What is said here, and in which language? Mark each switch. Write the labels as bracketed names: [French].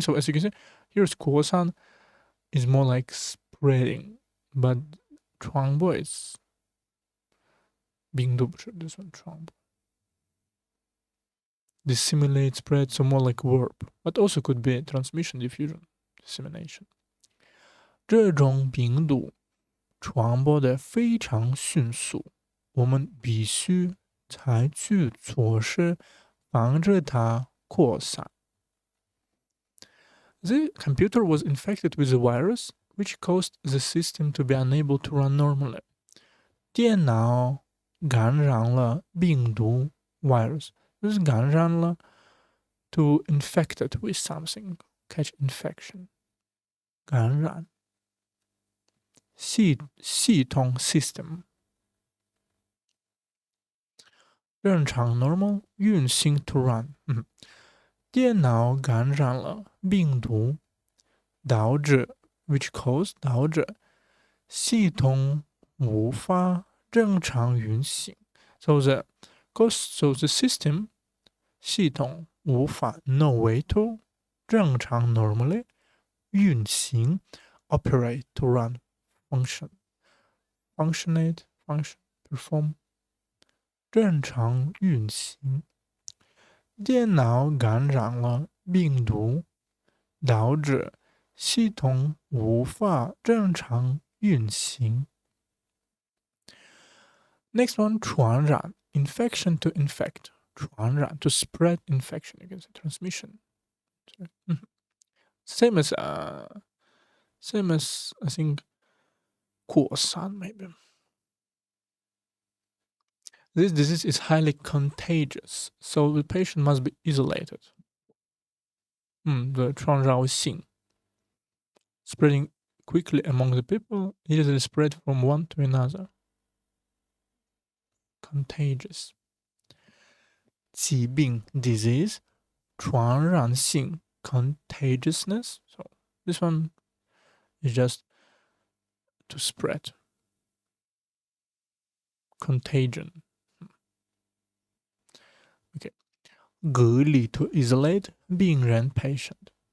[English] So as you can see, here's 扩散 is more like spreading, but 传播 is 病毒 this one 传播 disseminate, spread, so more like verb, but also could be transmission, diffusion, dissemination. [Chinese] 这种病毒传播的非常迅速，我们必须采取措施防止它扩散。 [English] The computer was infected with a virus which caused the system to be unable to run normally. [Chinese] 电脑感染了病毒 virus，就是感染了 [English] to infected with something, catch infection. [Chinese] 感染系统 system 正常 normal 运行 to run，电脑感染了病毒，导致 [English] which cause [Chinese] 导致系统无法正常运行。 [English] So the system 系统无法 no way to 正常 normally 运行 operate to run function functionate function perform 正常运行。 [Chinese] 电脑感染了病毒，导致系统无法正常运行。 [English] Next one 传染 infection to infect 传染 to spread infection, you can say transmission. Same as I think 扩散 maybe. This disease is highly contagious, so the patient must be isolated. 的传染性 spreading quickly among the people, easily spread from one to another. Contagious. 疾病 disease 传染性 contagiousness. So this one is just to spread. Contagion. Okay. 隔离 to isolate 病人 patient.